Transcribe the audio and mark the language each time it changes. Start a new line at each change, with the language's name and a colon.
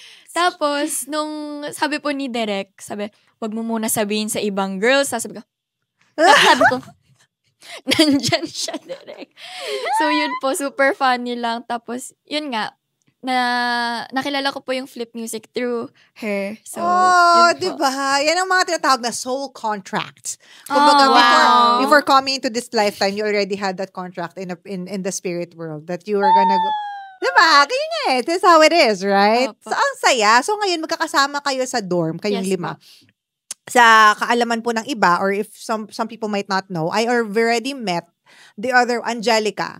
Filipino: Tapos, nung sabi po ni Derek, wag mo muna sabihin sa ibang girls, sabi ko, nandyan siya, Derek. So yun po,
English: super funny
Filipino: lang. Tapos, yun nga, nakilala ko po yung Flip Music through her. So, diba? Yan ang mga tinatawag na soul contracts.
English: Kumbaga, before coming into this lifetime, you already had that contract in the spirit world that you were gonna go. Diba? Ganyan That's how it is, right?
Filipino: So, ang saya. So, ngayon, magkakasama kayo sa dorm, kayong 5. Sa kaalaman po ng iba,
English: or if some people might not know, I already met the other, Angelica.